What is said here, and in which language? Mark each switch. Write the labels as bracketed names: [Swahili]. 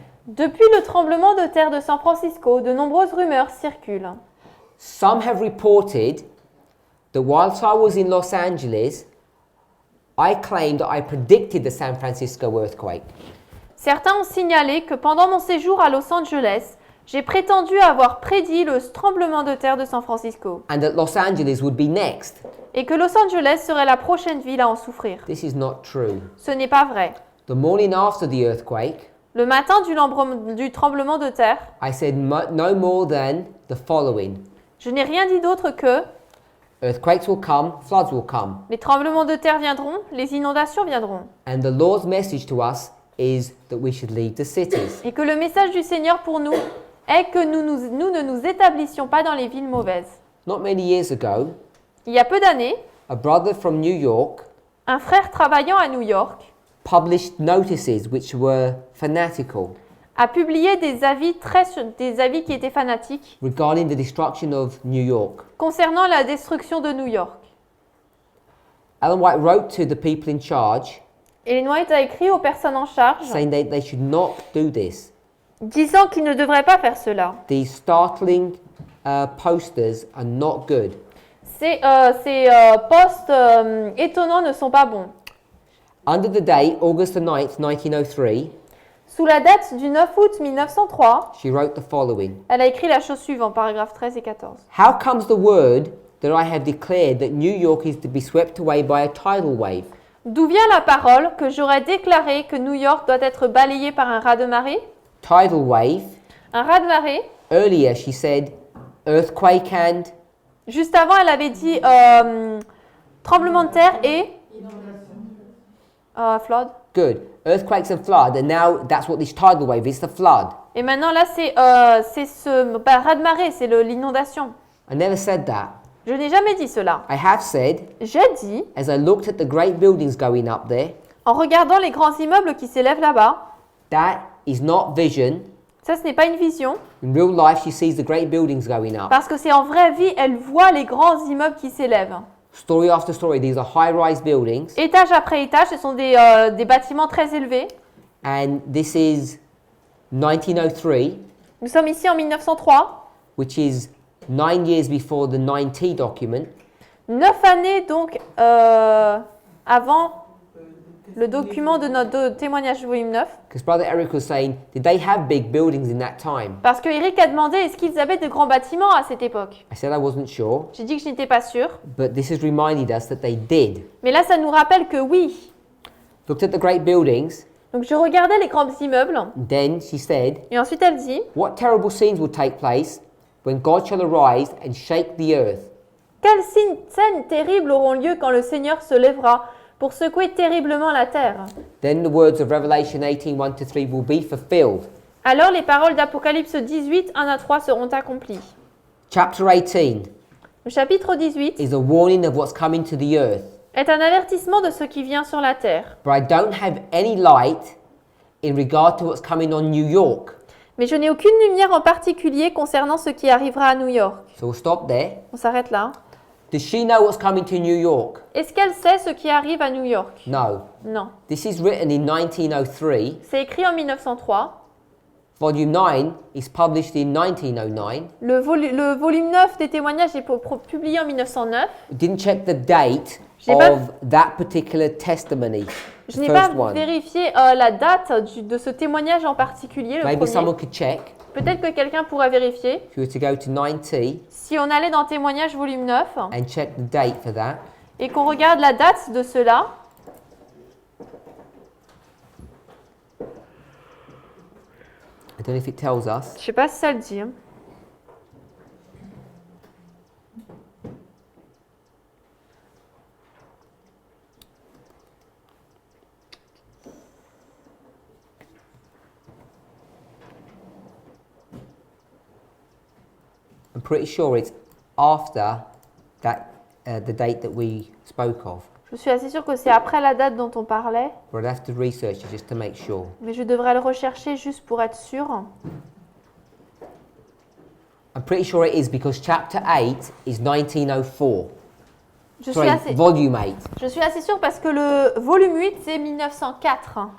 [French] Depuis le tremblement de terre de San Francisco, de nombreuses rumeurs circulent. [English] Some have reported that whilst I was in Los Angeles, I claimed that I predicted the San Francisco earthquake. [French] Certains ont signalé que pendant mon séjour à Los Angeles, j'ai prétendu avoir prédit le tremblement de terre de San Francisco [English] And that Los Angeles would be next. [French] et que Los Angeles serait la prochaine ville à en souffrir. [English] This is not true. [French] Ce n'est pas vrai. [English] The morning after the earthquake, [French] Le matin du tremblement de terre, [English] I said no more than the following. [French] je n'ai rien dit d'autre que [English] Earthquakes will come, floods will come. [French] les tremblements de terre viendront, les inondations viendront. [English] And the Lord's message to us is that we should leave the cities. [French] Et que le message du Seigneur pour nous est que nous ne nous établissions pas dans les villes mauvaises. [English] Not many years ago, [French] Il y a peu d'années, [English] a brother from New York [French] un frère travaillant à New York [English] published notices which were fanatical [French] a publié des avis qui étaient fanatiques [English] regarding the destruction of New York. [French] concernant la destruction de New York. [English] Ellen White wrote to the people in charge [French] Ellen White a écrit aux personnes en charge [English] saying they should not do this. [French] disant qu'ils ne devraient pas faire cela. [English] These startling posters are not good. [French] Ces posts étonnants ne sont pas bons. [English] Under the date, August the 9th, 1903, [French] Sous la date du 9 août 1903, [English] she wrote the following. [French] elle a écrit la chose suivante, paragraphes 13 et 14. [English] How comes the word that I have declared that New York is to be swept away by a tidal wave? [French] D'où vient la parole que j'aurais déclaré que New York doit être balayé par un raz-de-marée? [English] Tidal wave. [French] Un raz-de-marée. [English] Earlier she said earthquake and [French] Juste avant, elle avait dit tremblement de terre et flood. [English] good. Earthquakes and flood, and now that's what this tidal wave is, the flood. [French] Et maintenant là, c'est ce raz-de-marée, c'est l'inondation. [English] I never said that. [French] Je n'ai jamais dit cela. [English] I have said, [French] J'ai dit, [English] as I looked at the great buildings going up there, [French] en regardant les grands immeubles qui s'élèvent là-bas, [English] that is not vision. [French] ça ce n'est pas une vision, [English] In real life, she sees the great buildings going up. [French] parce que c'est en vraie vie, elle voit les grands immeubles qui s'élèvent. [English] Story after story, these are high-rise buildings, [French] Étage après étage, ce sont des bâtiments très élevés. [English] and this is 1903, [French] Nous sommes ici en 1903, [English] which is 9 years before the 9T document. [French] 9 années donc avant le document de notre témoignage volume 9. [English] Because Brother Eric was saying, did they have big buildings in that time? [French] Parce que Eric a demandé est-ce qu'ils avaient de grands bâtiments à cette époque. [English] I said I wasn't sure, [French] J'ai dit que je n'étais pas sûre. [English] but this has reminded us that they did. [French] Mais là, ça nous rappelle que oui. [English] Looked at the great buildings, [French] Donc je regardais les grands immeubles. [English] then she said, [French] Et ensuite elle dit, [English] what terrible scenes will take place when God shall arise and shake the earth? [French] quelles scènes terribles auront lieu quand le Seigneur se lèvera pour secouer terriblement la terre. [English] Then the words of Revelation 18, 1-3 will be fulfilled. [French] Alors les paroles d'Apocalypse 18, 1 à 3 seront accomplies. [English] Chapter 18 [French] Le chapitre 18 [English] is a warning of what's coming to the earth. [French] est un avertissement de ce qui vient sur la terre. [English] But I don't have any light in regard to what's coming on New York. [French] Mais je n'ai aucune lumière en particulier concernant ce qui arrivera à New York. [English] So we'll stop there. [French] On s'arrête là. [English] Does she know what's coming to New York? [French] Est-ce qu'elle sait ce qui arrive à New York? [English] No. [French] Non. [English] This is written in 1903. [French] C'est écrit en 1903. [English] Volume 9 is published in 1909. [French] Le volume 9 des témoignages est publié en 1909. [English] We didn't check the date [French] J'ai pas- [English] of that particular testimony. [French] Je n'ai [English] First [French] pas [English] one. [French] vérifié la date de ce témoignage en particulier, le [English] Maybe [French] premier. [English] someone could check. [French] Peut-être que quelqu'un pourra vérifier. [English] If you were to go to 90 [French] Si on allait dans témoignage volume 9 [English] and check the date for that, [French] et qu'on regarde la date de cela, [English] I don't know if it tells us. [French] je ne sais pas si ça le dit. Hein. [English] I'm pretty sure it's after that the date that we spoke of. [French] Je suis assez sûre que c'est après la date dont on parlait, [English] But I'd have to research it just to make sure. [French] mais je devrais le rechercher juste pour être sûre. [English] I'm pretty sure it is because chapter 8 is 1904. [French] Je suis, [English] Sorry, [French] assez, [English] volume 8. [French] je suis assez sûre parce que le volume 8, c'est 1904.